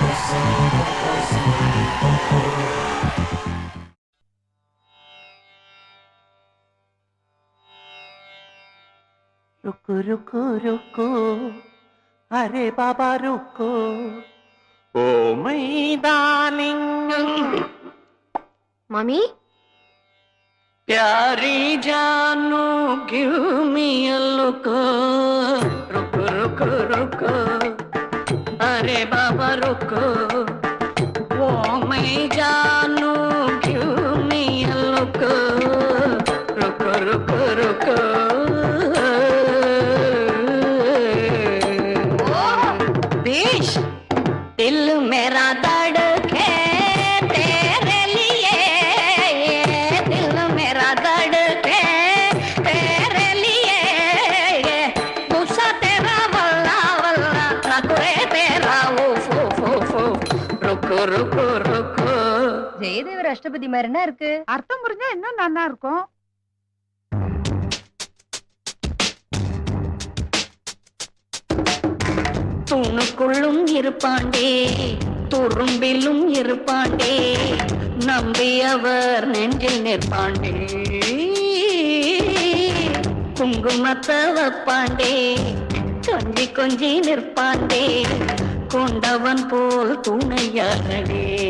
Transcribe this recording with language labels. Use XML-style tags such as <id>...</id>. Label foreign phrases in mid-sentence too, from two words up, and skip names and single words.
<hi>रुको रुको रुको अरे बाबा रुको ओ</hi> <en>my darling Mommy?</en> <hi>प्यारी जानू</hi> <en>give me a look</en> <hi>रुको रुको रुको अरे बाबा रुको ओ my जानू</hi> <en>give me a look</en> <hi>रुको रुको रुको दिल मेरा धड़के तेरे लिए दिल मेरा धड़के तेरे लिए गुस्सा तेरा वल्ला वल्ला नखरे तेरा उफ उफ उफ रुको रुको रुको</hi> <ta>ஜெயதேவர் அஷ்டபதி மாதிரி என்ன இருக்கு? அர்த்தம் புரிஞ்சா இன்னும் நல்லா இருக்கும். தூணுக்குள்ளும் இருப்பாண்டே துரும்பிலும் இருப்பாண்டே நம்பியவர் நெஞ்சில் நிற்பாண்டே குங்குமத்தை வைப்பாண்டே கொஞ்சி கொஞ்சி நிற்பாண்டே கொண்டவன் போல் துணையாரடே</ta>